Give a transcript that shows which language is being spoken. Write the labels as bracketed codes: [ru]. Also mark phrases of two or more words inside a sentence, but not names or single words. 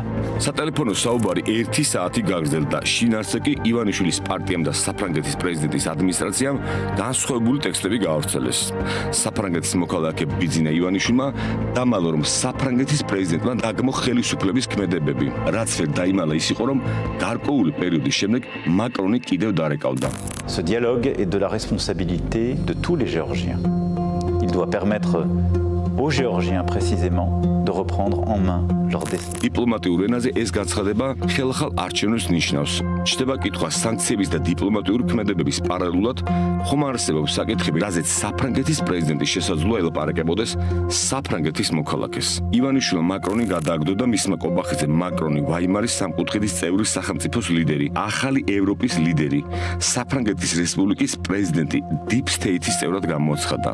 [ka] სატელეფონო საუბარი 1 საათი გაგრძელდა. შინაარსზე კი ივანიშვილის პარტიამ და საფრანგეთის პრეზიდენტის ადმინისტრაციამ განსხვავებული ტექსტები გაავრცელეს. საფრანგეთის მოქალაქე ბიძინა ივანიშვილმა დამალო, რომ საფრანგეთის პრეზიდენტმა დაგმო ხელისუფლების ქმედებები, რაც ვერ დაიმალა ის იყო, რომ გარკვეული პერიოდის შემდეგ მაკრონი კიდევ დარეკავდა. [fr] Ce dialogue est de la responsabilité de tous les Géorgiens. Il doit permettre aux Géorgiens précisément de reprendre en main leur destin. [ka] Diplomatique ენაზე ეს განცხადება ხელახალ არჩევნებს ნიშნავს. Ჩდება კითხვა სანქციების და დიპლომატიური ქმედებების პარალელურად ხომ არსებობს საკითხები, რაზეც საფრანგეთის პრეზიდენტი შესაძლოა ელაპარაკებოდეს საფრანგეთის მოქალაქეს. ივანიშვილმა მაკრონი გადააგდო და მისმა კობახიძე მაკრონი ვაიმარის სამკუთხედის წევრი სახელმწიფოს ლიდერი, ახალი ევროპის ლიდერი, საფრანგეთის რესპუბლიკის პრეზიდენტი [en] Deep State- [ka] ის წევრად გამოაცხადა.